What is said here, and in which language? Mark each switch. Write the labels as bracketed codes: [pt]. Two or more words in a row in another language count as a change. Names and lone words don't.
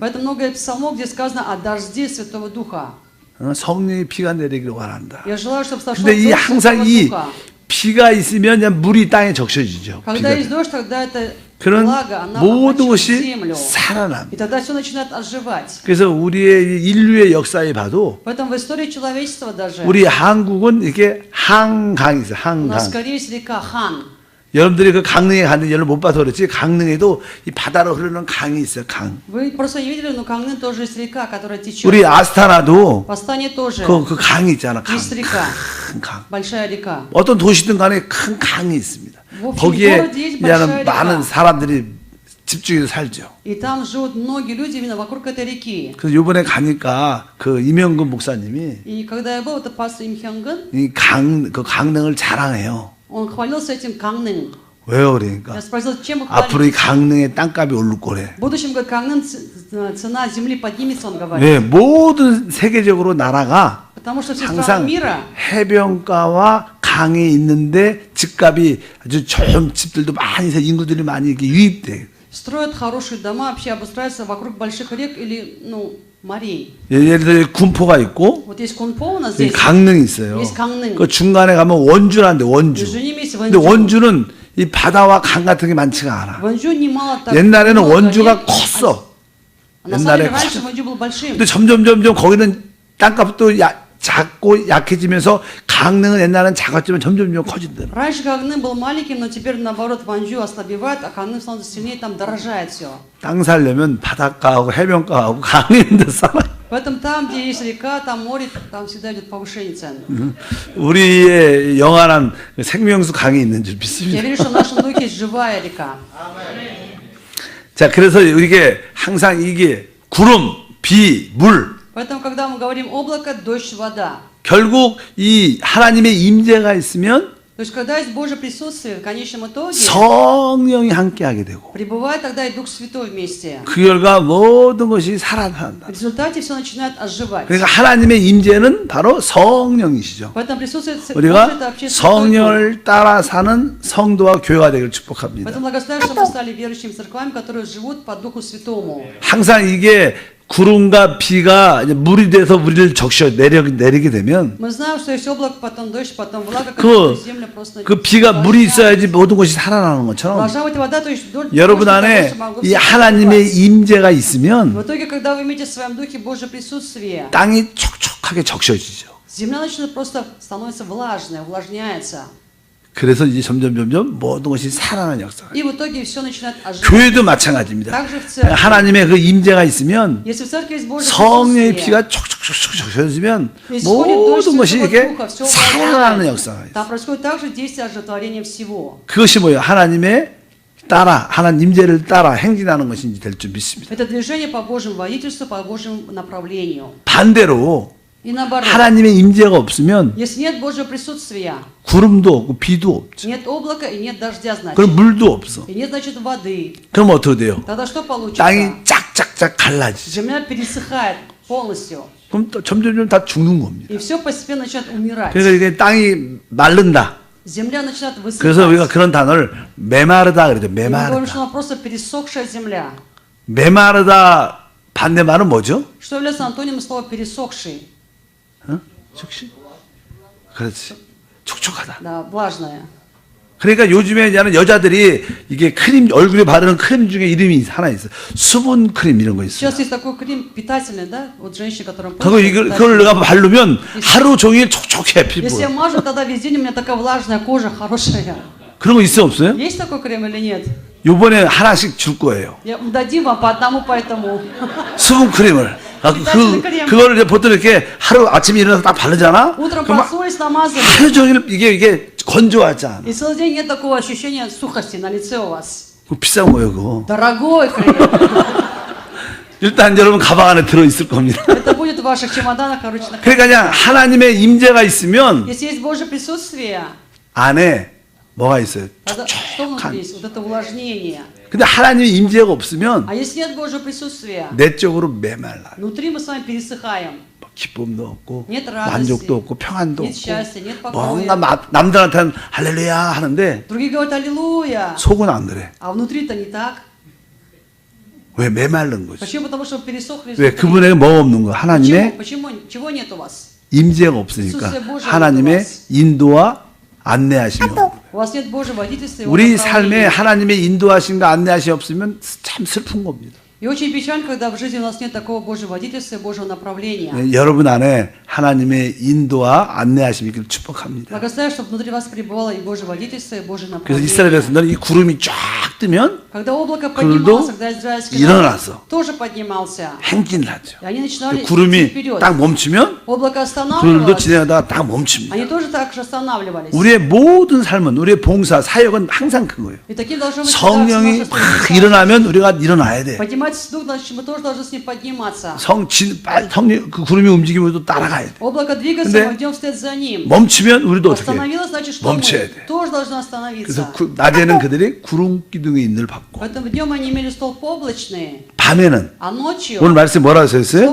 [ru] Поэтому много псалмов, где сказано о дожде Святого Духа. [ko] 성령의 비가 내리기를 원한다. [ru] Я желаю, чтобы сошел [ko] 근데 이 [ru] дождь [ko] 항상 [ru] Святого [ko] 이 [ru] Духа. [ko] 비가 있으면 그냥 물이 땅에 적셔지죠. [ru] Когда есть [ko] 비가. [ru] дождь, тогда это [ko] 그런 [ru] влага, она [ko] 모든 [ru] охвачивает [ko] 것이 [ru] землю. [ko] 살아납니다. [ru] И тогда все начинает оживать. [ko] 그래서 우리의 인류의 역사에 봐도 [ru] Поэтому в истории человечества даже [ko] 우리 한국은 이게 한강이 있어요. [ru] у нас [ko] 한강. [ru] скорее есть река Хан. [ko] 여러분들이 그 강릉에 갔는데 여러분 못 봐서 그렇지 강릉에도 이 바다로 흐르는 강이 있어요. 강. [ru] Вы просто не видели, но Кангнын тоже есть река, которая течет. [ko] 우리 아스타나도 [ru] В Астане тоже [ko] 그 강이 있잖아. 강. [ru] есть река, [ko] 큰 강. [ru] большая река. [ko] 어떤 도시든 간에 큰 강이 있습니다. 뭐 거기에 거기 이제는 [ru] большая [ko] 많은 [ru] река. [ko] 사람들이 집중해서 살죠. [ru] И там живут многие люди именно вокруг этой реки. [ko] 그래서 이번에 가니까 그 이명근 목사님이 [ru] И когда я был, это пастор Им Хёнгын, [ko] 그 강릉을 자랑해요. [ru] он хвалился этим Кангнын. [ko] 왜요? 그러니까 [ru] Я спросил, чем вы [ko] 앞으로 이 [ru] хвалитесь? [ko] 강릉의 땅값이 오를 거래. [ru] В будущем, говорит, Кангнын, цена земли поднимется, он говорит. [ko] 네, 모든 세계적으로 나라가 [ru] Потому что все страны [ko] 항상 [ru] мира [ko] 해변가와 강이 있는데 집값이 아주 좋은 집들도 많이 서 인구들이 많이 이렇게 유입돼. [ru] строят хорошие дома, вообще обустраиваются вокруг больших рек или, морей. [ko] 예를 들어 군포가 있고 [ru] Вот есть Кунпо у нас [ko] 여기 [ru] здесь, [ko] 강릉이 있어요. [ru] есть Кангнын. [ko] 그 중간에 가면 원주라는데 원주. [ru] между ними есть [ko] 근데 [ru] Ванжу. [ko] 원주는 이 바다와 강 같은 게 많지가 않아. [ru] Ванжу немало так. [ko] 옛날에는 [ru] много [ko] 원주가 [ru] рек. [ko] 컸어. [ru] А на самом деле [ko] 옛날에 [ru] раньше [ko] 컸어. [ru] Ванжу был большим. [ko] 근데 점점 거기는 땅값도 작고 약해지면서 강릉은 옛날엔 작았지만 점점 커진다. [ru] Раньше Кангнын был маленьким, но теперь наоборот Ванжу ослабевает, а Кангнын становится сильнее, там дорожает все. [ko] 땅 살려면 바닷가하고 해변가하고 강이 있는 데 살아요. [ru] Поэтому там, где есть река, там море, там всегда идет повышение цен. [ko] 우리의 영원한 생명수 강이 있는 줄 [ru] Я [ko] 믿습니다. [ru] верю, что в нашем духе есть живая река. [ko] 자, 그래서 이게 항상 이게 구름, 비, 물 [ru] Поэтому, когда мы говорим облако, дождь, вода, [ko] 결국 이 하나님의 임재가 있으면 [ru] то есть когда есть Божье присутствие, в конечном итоге [ko] 성령이 함께하게 되고 [ru] пребывает тогда и Дух Святой вместе. [ko] 그 결과 모든 것이 살아난다. [ru] В результате все начинает оживать. [ko] 그러니까 하나님의 임재는 바로 성령이시죠. [ru] Поэтому присутствие Божье это [ko] 우리가 [ru] вообще Святой Дух. [ko] 성령을 따라 사는 성도와 교회가 되기를 축복합니다. [ru] Поэтому благословляю, что мы стали верующими церквами, которые живут по Духу Святому. [ko] 항상 이게 구름과 비가 이제 물이 돼서 우리를 적셔 내리게 되면 [ru] Мы знаем, что есть облако, потом дождь, потом влага, [ko] 그, [ru] которая земля просто... [ko] 그 비가 물이 있어야지 모든 것이 살아나는 것처럼 [ru] Должна быть вода, то есть дождь, [ko] 여러분 [ru] для того, [ko] 안에 [ru] чтобы [ko] 이 [ru] могло [ko] 하나님의 [ru] всё [ko] 임재가 [ru] В [ko] 있으면 [ru] итоге, когда вы имеете в своем духе Божье присутствие, [ko] 땅이 촉촉하게 적셔지죠. [ru] земля начинает просто становиться влажной, увлажняется. [ko] 그래서 이제 점점 모든 것이 살아나는 역사가. [ru] И в итоге все начинает оживать. [ko] 교회도 마찬가지입니다. [ru] также в церкви. [ko] 하나님의 그 임재가 있으면 [ru] Если в церкви есть Божье [ko] 성령의 [ru] присутствие, [ko] 피가 촉촉촉촉 적셔지면 [ru] исходит дождь [ko] 모든 것이 [ru] Святого [ko] 이렇게 [ru] Духа, все [ko] 살아나는 [ru] увлажняет. [ko] 역사가 있어요. [ru] Там происходит также действие оживотворения всего. [ko] 그것이 뭐예요? 하나님의 따라 하나님 임재를 따라 행진하는 것인지 될 줄 믿습니다. [ru] Это движение по Божьему водительству, по Божьему направлению. [ko] 반대로 [ru] И наоборот, [ko] 하나님의 임재가 없으면 [ru] если нет Божьего присутствия, [ko] 구름도 없고 비도 없죠. [ru] нет облака и нет дождя, значит. [ko] 그럼 물도 없어. [ru] И нет, значит, воды. [ko] 그럼 어떻게 돼요? [ru] Тогда что получится? [ko] 땅이 짝짝짝 갈라지죠. [ru] Земля пересыхает полностью. [ko] 그럼 또 점점 다 죽는 겁니다. [ru] И все постепенно начинает умирать. [ko] 그래서 이게 땅이 마른다. [ru] Земля начинает [ko] 그래서 우리가 [ru] высыхать. [ko] 그런 단어를 메마르다 그러죠. [ru] И мы говорим, что [ko] 메마르다. [ru] она просто пересохшая земля. [ko] 메마르다 반대말은 뭐죠? [ru] Что является антонимом слова пересохший? [ko] 어? 촉시? 그렇지. 촉촉하다. [ru] Да, влажная. [ko] 그러니까 요즘에 이제는 여자들이 이게 크림 얼굴에 바르는 크림 중에 이름이 하나 있어. 수분 크림 이런 거 있어요. [ru] Сейчас есть такой крем питательный, да? Вот женщины, которым... [ko] 그거 그걸 내가 바르면 하루 종일 촉촉해 [ru] Если я [ko] 피부가. [ru] мажу, тогда весь день у меня такая влажная кожа, хорошая. [ko] 그런 거 있어 없어요? [ru] Есть такой крем или нет? [ko] 요번에 하나씩 줄 거예요. [ru] Дадим вам по одному, поэтому... [ko] 수분 크림을. [ru] питательный крем. [ko] 그거를 이제 보통 이렇게 하루 아침에 일어나서 딱 바르잖아? [ru] Утром [ko] 그럼 [ru] проснулись, намазали. [ko] 하루 종일 이게 건조하지 않아. [ru] И целый день нет такого ощущения сухости на лице у вас. [ko] 그거 비싼 거예요, 그거. [ru] Дорогой крем. [ko] 일단 여러분 가방 안에 들어있을 겁니다. [ru] Это будет в ваших чемоданах, наручных. [ko] 그러니까 그냥 하나님의 임재가 있으면 [ru] Если есть Божье присутствие, [ko] 안에 뭐가 있어요? [ru] тогда что внутри есть? Вот это увлажнение. [ko] 근데 하나님의 임재가 없으면 [ru] А если нет Божьего присутствия, [ko] 내적으로 메말라요. [ru] внутри мы с вами пересыхаем. [ko] 뭐 기쁨도 없고 [ru] Нет радости, [ko] 만족도 없고 평안도 [ru] нет [ko] 없고 [ru] счастья, нет покоя. [ko] 뭔가 남들한테는 할렐루야 하는데 [ru] Другие говорят аллилуйя, [ko] 속은 안 그래. [ru] а внутри-то не так. [ko] 왜 메말른 거지? [ru] Почему? Потому что пересохли [ko] 왜 [ru] изнутри. [ko] 그분에게 뭐가 없는 거? 하나님의 [ru] Почему? Чего нет у вас? [ko] 임재가 없으니까 있었어요, Божьего 하나님의 있었어. 인도와 안내하심이 없고 [ru] У вас нет Божьего водительства, его [ko] 우리 [ru] направления. [ko] 삶에 하나님의 인도하심과 안내하심이 없으면 참 슬픈 겁니다. [ru] И очень печально, когда в жизни у нас нет такого Божьего водительства и Божьего направления. [ko] 네, 여러분 안에 하나님의 인도와 안내하심이 있기를 축복합니다. [ru] Благословляю, чтобы внутри вас пребывало и Божье водительство, и Божье [ko] 그래서 [ru] направление. [ko] 이스라엘 백성들은 이 구름이 쫙 뜨면 [ru] Когда облако [ko] 그들도 [ru] поднималось, когда израильский [ko] 일어났어. [ru] народ тоже поднимался. [ko] 행진을 하죠. [ru] И они начинали идти [ko] 구름이 [ru] вперед. [ko] 딱 멈추면 [ru] Облако [ko] 그들도 [ru] останавливалось, [ko] 진행하다가 딱 멈춥니다. [ru] они тоже так же останавливались. [ko] 우리의 모든 삶은 우리의 봉사, 사역은 항상 그거예요. [ru] И таким должно быть [ko] 성령이 [ru] всегда [ko] 막 [ru] наше [ko] 일어나면 우리가 일어나야 돼. [ru] Поднимается дух, значит, мы тоже должны с ним подниматься. [ko] 성령 그 구름이 움직이면 또 따라가야 돼. [ru] Облако двигается, [ko] 근데 [ru] мы идем вслед за ним. [ko] 멈추면 우리도 어떻게 해? [ru] Остановилось, значит, что [ko] 멈춰야 [ru] мы [ko] 돼. [ru] тоже должны [ko] 그래서 [ru] остановиться. [ko] 낮에는 그들이 구름 기둥의 인을 받고 [ru] Поэтому днем они имели столб облачный, [ko] 밤에는 [ru] а ночью, [ko] 오늘 말씀 뭐라고 [ru] что [ko] 써있어요?